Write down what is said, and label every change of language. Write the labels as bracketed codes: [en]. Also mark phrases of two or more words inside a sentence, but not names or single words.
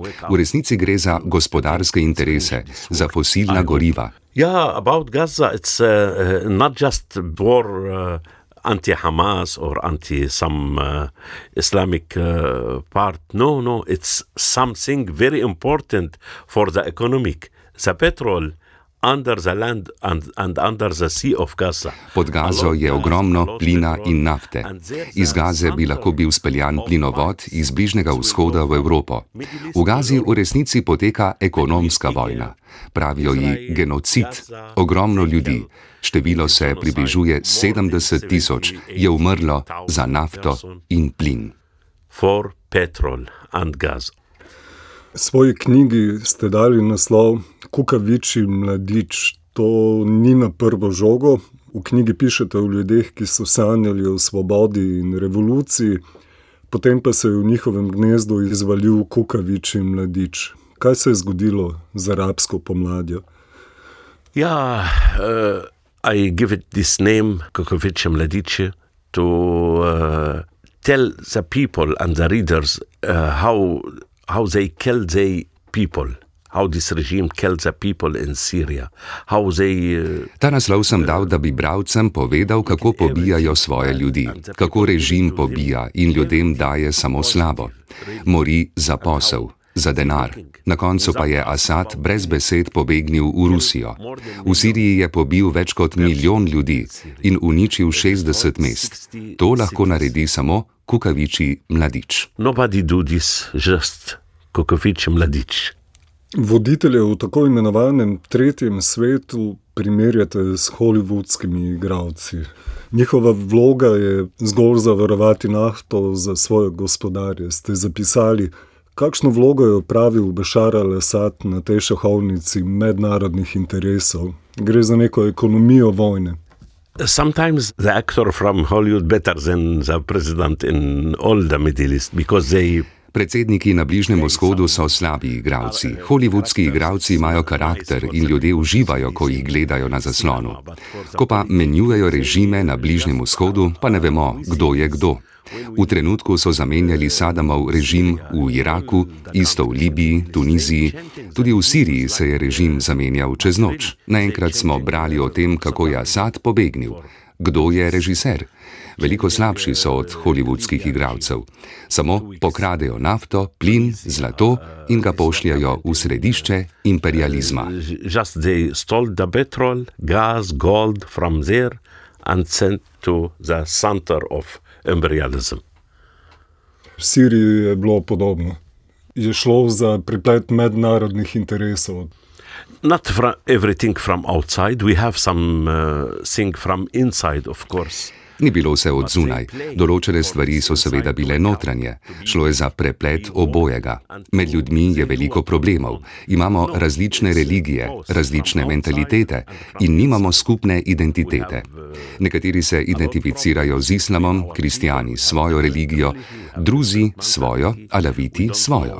[sl] V resnici gre za gospodarske interese, za fosilna goriva. [en] About Gaza, it's not just war anti-Hamas or anti-some Islamic part. No, it's something very important for the economic. The petrol under the land and under the sea of Gaza. [sl] Pod Gazo je ogromno plina in nafte. Iz Gaze bi lahko bil speljan plinovod iz Bližnjega vzhoda v Evropo. V Gazi v resnici poteka ekonomska vojna. Pravijo ji genocid. Ogromno ljudi, število se približuje 70 000, je umrlo za nafto in plin. [en] For petrol and gas. [sl] V svoji knjigi ste dali naslov Kukavičji mladič. To ni na prvo žogo. V knjigi pišete o ljudeh, ki so sanjali o svobodi in revoluciji, potem pa se je v njihovem gnezdu izvalil kukavičji mladič. Kaj se je zgodilo z arabsko pomladjo? [en] I give it this name, [sl] Kukavičji mladič, [en] to tell the people and the readers how they killed the people, how this regime killed the people in Syria, how they... [sl] Ta naslov sem dal, da bi bralcem povedal, kako pobijajo svoje ljudi, kako režim pobija in ljudem daje samo slabo. Mori za posel, za denar. Na koncu pa je Asad brez besed pobegnil v Rusijo. V Siriji je pobil več kot 1 milijon ljudi in uničil 60 mest. To lahko naredi samo kukavičji mladič. [en] Nobody do this, just [sl] kukavičji mladič. Voditelje v tako imenovanem tretjem svetu primerjate s hollywoodskimi igralci. Njihova vloga je zgolj zavarovati nafto za svoje gospodarje. Ste zapisali, kakšno vlogo je opravil Bešar al-Asad na tej šahovnici mednarodnih interesov? Gre za neko ekonomijo vojne. [en] Sometimes the actor from Hollywood better than the president in all the Middle East, because they... [sl] Predsedniki na Bližnjem vzhodu so slabi igralci. Hollywoodski igralci imajo karakter in ljudje uživajo, ko jih gledajo na zaslonu. Ko pa menjujejo režime na Bližnjem vzhodu, pa ne vemo, kdo je kdo. V trenutku so zamenjali Sadamov režim v Iraku, isto v Libiji, Tuniziji, tudi v Siriji se je režim zamenjal čez noč. Naenkrat smo brali o tem, kako je Asad pobegnil. Kdo je režiser? Veliko slabši so od hollywoodskih igralcev. Samo pokradejo nafto, plin, zlato in ga pošljajo v središče imperializma. [en] Just they stole the petrol, gas, gold from there and sent to the center of imperialism. [sl] V Siriji je bilo podobno. je šlo za preplet mednarodnih interesov. [en] Not everything from outside, we have some thing from inside, of course. [sl] Ni bilo vse od zunaj. Določene stvari so seveda bile notranje. Šlo je za preplet obojega. Med ljudmi je veliko problemov. Imamo različne religije, različne mentalitete in nimamo skupne identitete. Nekateri se identificirajo z islamom, kristijani s svojo religijo, druzi svojo, alaviti svojo.